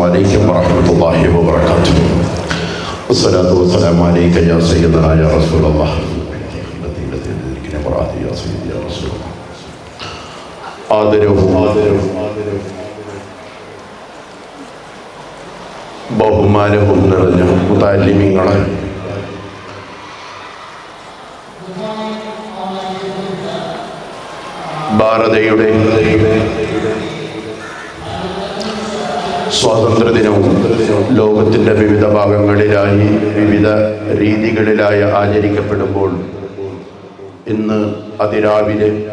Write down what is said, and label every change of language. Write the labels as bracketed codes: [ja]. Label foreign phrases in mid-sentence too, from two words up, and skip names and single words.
[ar] عليكم ورحمة الله وبركاته والصلاة والسلام عليك يا سيدنا يا رسول الله يا سيدي يا رسول الله [ml] ആദരവും ബഹുമാനവും നിറഞ്ഞ മുതഅല്ലിമീങ്ങളെ, ഭാരതയുടെ സ്വാതന്ത്ര്യദിനവും ലോകത്തിൻ്റെ വിവിധ ഭാഗങ്ങളിലായി വിവിധ രീതികളിലായി ആചരിക്കപ്പെടുമ്പോൾ ഇന്ന് അതിരാവിലെ